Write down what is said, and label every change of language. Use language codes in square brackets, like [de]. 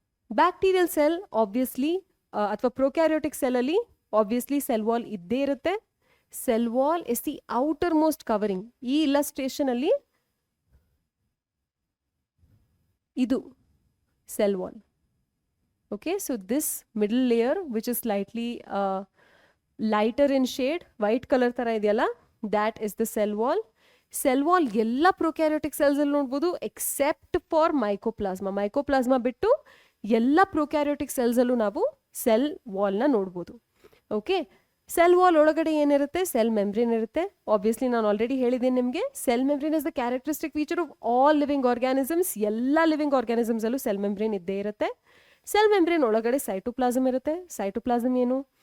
[kn] Bacterial cell obviously ಅಥವಾ prokaryotic ಸೆಲ್ಲಲ್ಲಿ obviously cell wall ಇದ್ದೇ ಇರುತ್ತೆ. [en] Cell wall is the outermost covering. [kn] ಈ illustration ಅಲ್ಲಿ ಇದು [en] cell wall. Okay, so this middle layer which is slightly lighter in shade, white color [kn] ತರ ಇದೆಯಲ್ಲ, [en] that is the cell wall. [kn] Cell wall ಎಲ್ಲ prokaryotic cells ಅಲ್ಲಿ ನೋಡ್ಬೋದು except for mycoplasma. mycoplasma ಬಿಟ್ಟು ಎಲ್ಲ prokaryotic cells ಅಲ್ಲೂ ನಾವು cell wall ನ ನೋಡ್ಬೋದು. ಓಕೆ, ಸೆಲ್ ವಾಲ್ ಒಳಗಡೆ ಏನಿರುತ್ತೆ? ಸೆಲ್ ಮೆಂಬ್ರೇನ್ ಇರುತ್ತೆ. ಆಬ್ವಿಯಸ್ಲಿ ನಾನು ಆಲ್ರೆಡಿ ಹೇಳಿದ್ದೀನಿ ನಿಮಗೆ, [en] Cell membrane is the characteristic feature of all living organisms. [kn] ಎಲ್ಲ ಲಿವಿಂಗ್ ಆರ್ಗ್ಯಾನಿಸಮ್ಸ್ ಅಲ್ಲೂ ಸೆಲ್ ಮೆಂಬ್ರೇನ್ ಇದ್ದೇ ಇರುತ್ತೆ. ಸೆಲ್ ಮೆಂಬ್ರೇನ್ ಒಳಗಡೆ ಸೈಟೋಪ್ಲಾಸಮ್ ಇರುತ್ತೆ. ಸೈಟೋಪ್ಲಾಸಮ್ ಏನು?